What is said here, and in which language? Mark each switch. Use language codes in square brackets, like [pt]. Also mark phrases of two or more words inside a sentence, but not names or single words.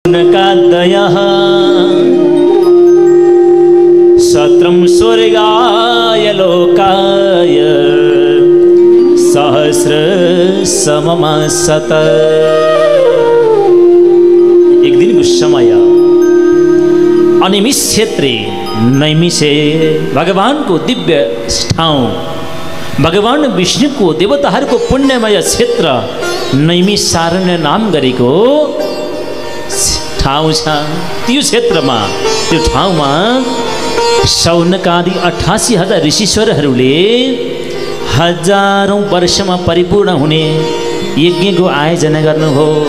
[sa] नकादयः सत्रं स्वर्गाय लोकाय सहस्र सममसत। [ne] एक दिन को समय [sa] अनिमिष क्षेत्रे नैमिषे [ne] भगवान को दिव्य ठाउँ भगवान विष्णु को देवताहरूको पुण्यमय क्षेत्र नैमिषारण्य नाम गरेको ठाउँ छ। त्यो क्षेत्रमा त्यो ठाउँमा शौनकादि 88,000 ऋषीश्वरहरूले हजारौं वर्षमा परिपूर्ण हुने यज्ञको आयोजना गर्नुभयो।